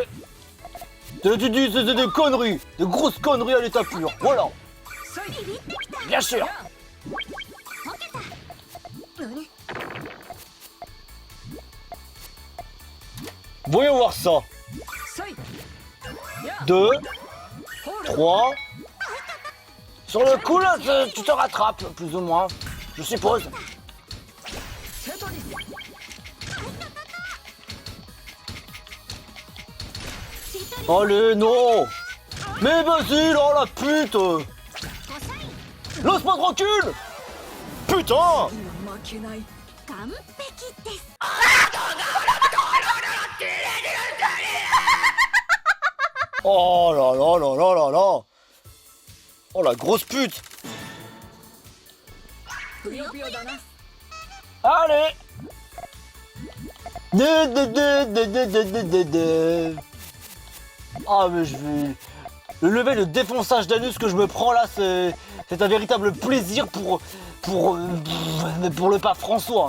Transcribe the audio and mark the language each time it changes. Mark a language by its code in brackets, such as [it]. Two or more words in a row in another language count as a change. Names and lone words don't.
[fr] C'est des conneries, des grosses conneries à l'état pur, voilà! Bien sûr. Voyons voir ça! 2, ホールド 3. Sur le coup, là, tu te rattrapes, plus ou moins. Je suppose. テトリス Allez, non. Mais vas-y, là, la pute. Laisse-moi tranquille. Putain. [ja] 今負けない [fr] Oh là là là là là là. Oh la grosse pute. [ja] ぷよぷよだな [fr] Allez. Ah mais je vais... Le level de défonçage d'anus que je me prends là, c'est un véritable plaisir pour le pape François.